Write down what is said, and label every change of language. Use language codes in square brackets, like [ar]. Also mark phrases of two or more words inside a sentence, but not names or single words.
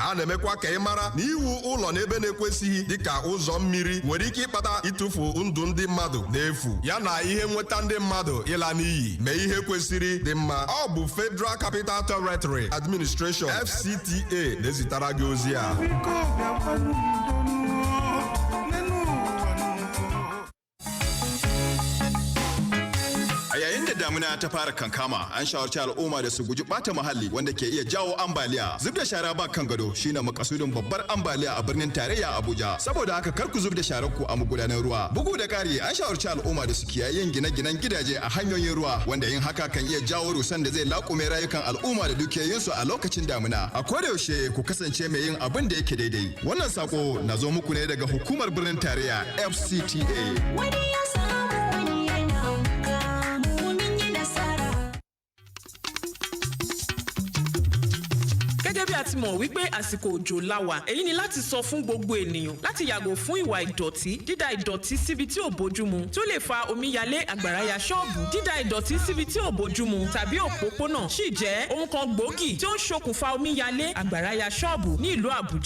[ig] A na-emekwa ka ị mara na iwu ụlọ n'ebe na-ekwesịghị dịka ụzọ mmiri nwere ike ịkpata ịtụfu ndụ ndị mmadụ n'efu ya na ihe nweta ndị mmadụ ịla n'iyi mee ihe kwesịrị dị mma. Ọ bụ Federal Capital Territory Administration FCTA na-ezitara gị ozi a. [ha] A yayin da damuna ta fara kankama, an shawarci al'umma da su guji bata muhalli wanda ke iya jawo ambaliya. Zub da shara ba kan gado shine makasudin babbar ambaliya a birnin tarayya Abuja. Saboda haka kar ku zub da sharar ku a magudanan ruwa. Bugu da kari, an shawarci al'umma da su kiyaye yin gine-ginen gidaje a hanyoyin ruwa wanda yin haka kan iya jawo rusan da zai laƙume rayukan al'umma da dukiyoyinsu a lokacin damuna. A koda yaushe ku kasance mai yin abin da yake daidai. Wannan sako na zo muku ne daga hukumar birnin tarayya FCTA. Wani ya samu wani yana [yo] gẹ́gẹ́ bí a ti mọ̀ wípé àsìkò òjò la wà èyí ni láti sọ fún gbogbo ènìyàn láti yàgò fún ìwà ìdọ̀tí dídà ìdọ̀tí síbi tí ò bójúmu tí ó lè fa omíyalé àgbàrá ya ṣọ́ọ̀bù dídà ìdọ̀tí síbi tí ò bójúmu tàbí òpópónà sì jẹ́ ohun kan gbòógì tí ó ń ṣokùnfà omíyalé àgbàrá ya ṣọ́ọ̀bù ní ìlú Àbújá.